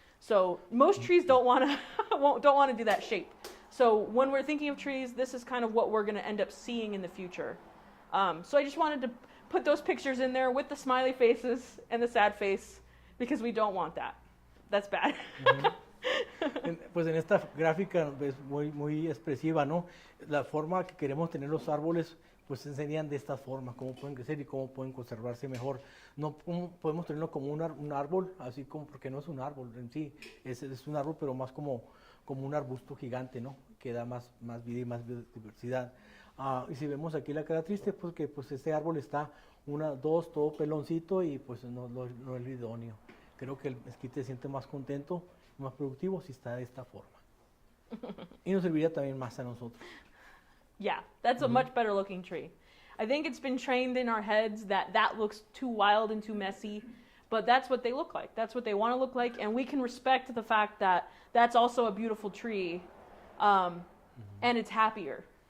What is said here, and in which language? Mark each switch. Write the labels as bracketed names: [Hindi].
[English] So most trees don't want to do that shape. So when we're thinking of trees, this is kind of what we're going to end up seeing in the future. So I just wanted to put those pictures in there with the smiley faces and the sad face because we don't want that. That's bad. [Spanish] Pues en esta gráfica es muy expresiva, ¿no? La forma que queremos tener los árboles, pues se enseñan de esta forma, cómo pueden crecer y cómo pueden conservarse mejor. No podemos tenerlo como un árbol, así como, porque no es un árbol en sí, es un árbol, pero más como un arbusto gigante, ¿no? Que da más vida y más biodiversidad. Y si vemos aquí la cara triste, pues que pues este árbol está 1, 2, todo peloncito y pues no es idóneo. Creo que el mezquite se siente más contento, más productivo si está de esta forma. Y nos serviría también más a nosotros. [English] Yeah, that's a much better looking tree. I think it's been trained in our heads that looks too wild and too messy, but that's what they look like. That's what they want to look like, and we can respect the fact that that's also a beautiful tree, and it's happier.